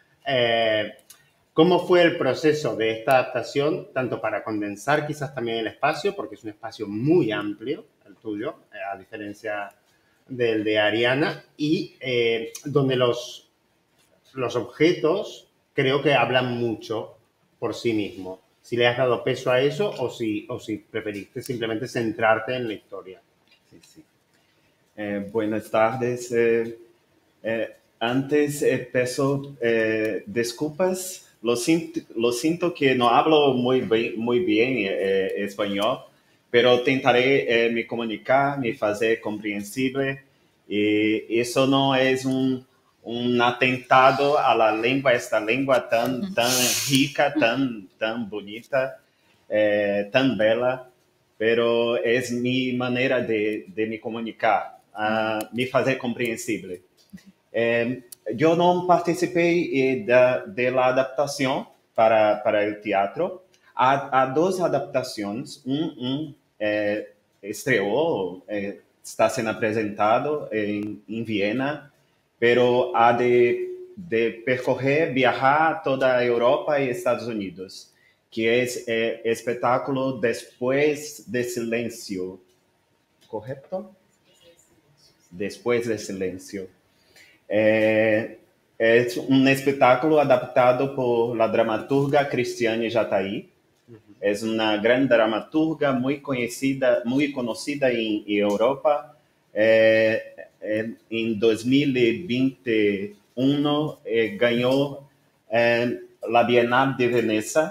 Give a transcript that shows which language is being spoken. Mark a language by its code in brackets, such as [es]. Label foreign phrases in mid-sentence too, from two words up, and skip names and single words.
[es] ¿Cómo fue el proceso de esta adaptación, tanto para condensar quizás también el espacio, porque es un espacio muy amplio, el tuyo, a diferencia del de Ariana, y donde los objetos creo que hablan mucho por sí mismos? Si le has dado peso a eso o si preferiste simplemente centrarte en la historia. Sí, sí. Buenas tardes. [pt] Antes peço desculpas. [es] Lo siento que no hablo muy bien español, pero tentaré me comunicar, me hacer comprensible. Y eso no es un atentado a la lengua, esta lengua tan rica, tan bonita, tan bella, pero es mi manera de me comunicar, me hacer comprensible. Yo no participé de la adaptación para el teatro. Há dos adaptaciones. [pt] Estreó, está sendo apresentado em Viena, pero há de percorrer, viajar toda a Europa e Estados Unidos, que é espetáculo Después de Silencio. [es] ¿Correcto? Después de Silencio. [pt] É um espetáculo adaptado [es] por la dramaturga [pt] Cristiane Jataí. É uma grande dramaturga muito conhecida em Europa. Em 2021 ganhou a Bienal de Veneza.